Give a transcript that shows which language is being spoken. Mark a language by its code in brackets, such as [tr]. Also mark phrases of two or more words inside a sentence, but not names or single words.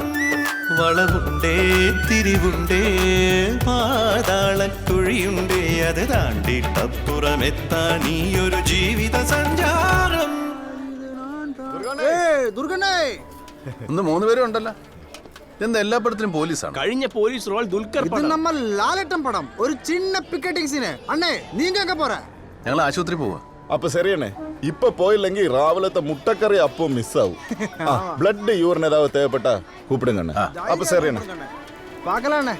[ml] വളവുണ്ടേ തിരിവുണ്ടേ പാതാളക്കുഴിയുണ്ടേ അത് താണ്ടിട്ടപ്പുറമെത്താൻ ഈയൊരു ജീവിത സഞ്ചാരം. ഒന്ന് 3 പേരും ഉണ്ടല്ലോ. എന്താ എല്ലാ പടത്തിലും പോലീസാണ്? കഴിഞ്ഞ പോലീസ് റോൾ ദുൽഖർ [ta] நம்ம லாலட்டம் படம் ஒரு சின்ன [en] picketing scene [ta] அண்ணே நீங்க எங்க போற? [ml] ഞങ്ങൾ ആശുപത്രി പോവാ. അപ്പൊ ശരിയണ്ണേ, ഇപ്പൊ പോയില്ലെങ്കിൽ രാവിലത്തെ മുട്ടക്കറി അപ്പം മിസ്സാവും. [en] blood urine [ta] ஏதாவது தேவப்பட்ட கூப்பிடுங்கண்ணே. [ml] അപ്പൊ ശരിയണ്ണേ, [ta] பார்க்கலாம் அண்ணே.